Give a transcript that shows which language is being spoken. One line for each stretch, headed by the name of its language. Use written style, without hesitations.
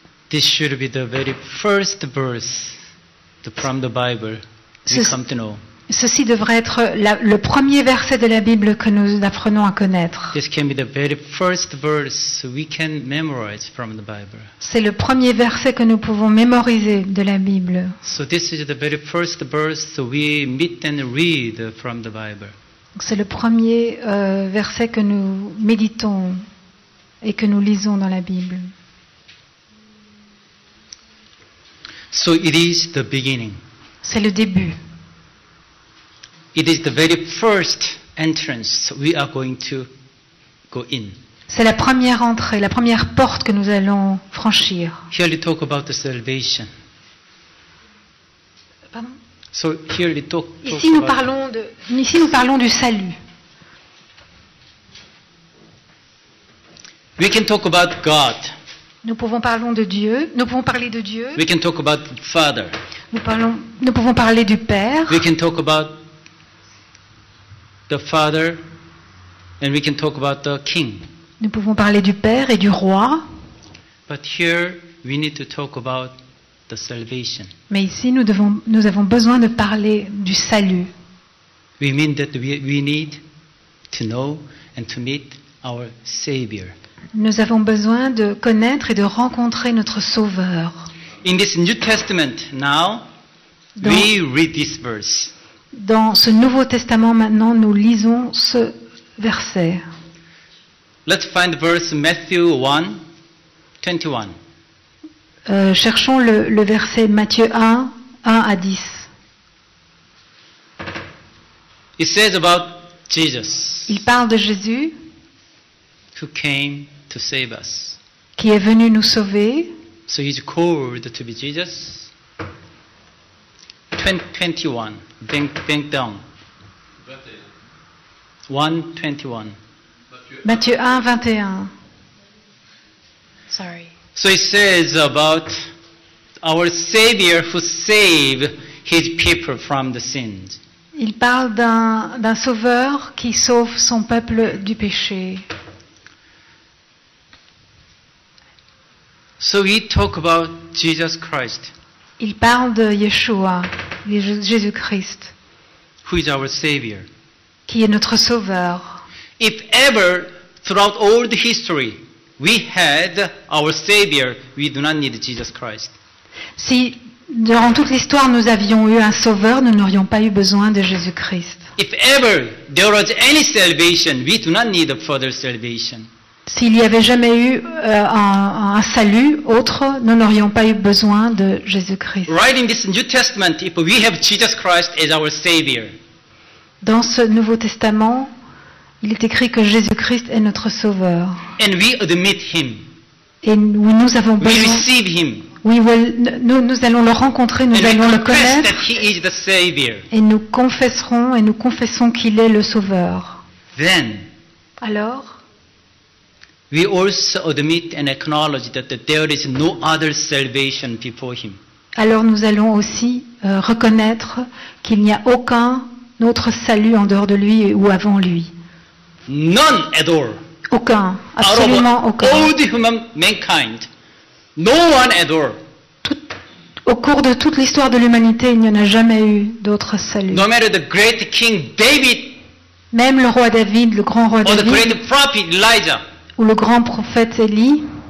English: This should be the very first verse from the Bible we
French: Ce-
English: come to know.
French: Ceci devrait être le premier verset de la Bible que nous apprenons à connaître.
English: This can be the very first verse we can memorize from the Bible.
French: C'est le premier verset que nous pouvons mémoriser de la Bible.
English: So this is the very first verse we meet and read from the Bible.
French: C'est le premier verset que nous méditons et que nous lisons dans la Bible.
English: So it is the beginning.
French: C'est le début.
English: It is the very first entrance we are going to go in.
French: C'est la première entrée, la première porte que nous allons franchir.
English: Here we talk about the salvation.
French: Pardon?
English: So here we talk
French: Ici nous
English: about
French: parlons du salut.
English: we can talk about God.
French: Nous pouvons parler de Dieu. Nous pouvons parler de Dieu.
English: We can talk about Father.
French: Nous pouvons parler du Père.
English: We can talk about the Father, and we can talk about the King.
French: Nous pouvons parler du Père et du Roi.
English: But here we need to talk about the salvation.
French: Mais ici, nous avons besoin de parler du salut.
English: We mean that we need to know and to meet our Savior.
French: Nous avons besoin de connaître et de rencontrer notre Sauveur.
English: In this New Testament now,
French: Donc-
English: we read this verse.
French: Dans ce Nouveau Testament, maintenant, nous lisons ce verset.
English: Let's find verse Matthew 1, 21.
French: Cherchons le verset Matthieu 1, 1 à 10.
English: It says about Jesus,
French: Il parle de Jésus
English: who came to save us.
French: qui est venu nous sauver.
English: So he's called to be Jesus. 21. Bank down. 1:21.
French: Matthieu 1, 21.
English: Sorry. So it says about our Savior who saved his people from the sins.
French: Il parle d'un sauveur qui sauve son peuple du péché.
English: So we talk about Jesus Christ,
French: Il parle de Yeshua, Jésus-Christ,
English: who is our Savior.
French: qui est notre sauveur.
English: If ever throughout all the history we had our Savior, we do not need Jesus Christ.
French: Si durant toute l'histoire nous avions eu un sauveur, nous n'aurions pas eu besoin de Jésus-Christ.
English: If ever there was any salvation, we do not need a further salvation.
French: S'il n'y avait jamais eu un salut autre, nous n'aurions pas eu besoin de Jésus-Christ.
English: Right in this New Testament, if we have Jesus Christ as our Savior,
French: Dans ce Nouveau Testament, il est écrit que Jésus-Christ est notre sauveur.
English: and we admit Him,
French: Et nous avons
English: we
French: besoin...
English: receive Him,
French: Nous allons le rencontrer, nous
English: and we
French: allons le
English: confess
French: connaître.
English: that He is the Savior.
French: Et nous confessons qu'il est le sauveur.
English: Then
French: Alors,
English: we also admit and acknowledge that there is no other salvation before Him.
French: alors nous allons aussi reconnaître qu'il n'y a aucun autre salut en dehors de lui ou avant lui.
English: None at all.
French: Aucun,
English: Out
French: absolument
English: of
French: aucun.
English: all the human mankind, no one at all.
French: Au cours de toute l'histoire de l'humanité, il n'y en a jamais eu d'autre salut.
English: No matter the great King David
French: Même le roi David, le grand roi
English: or the
French: David,
English: great prophet Elijah
French: ou le grand prophète Élie,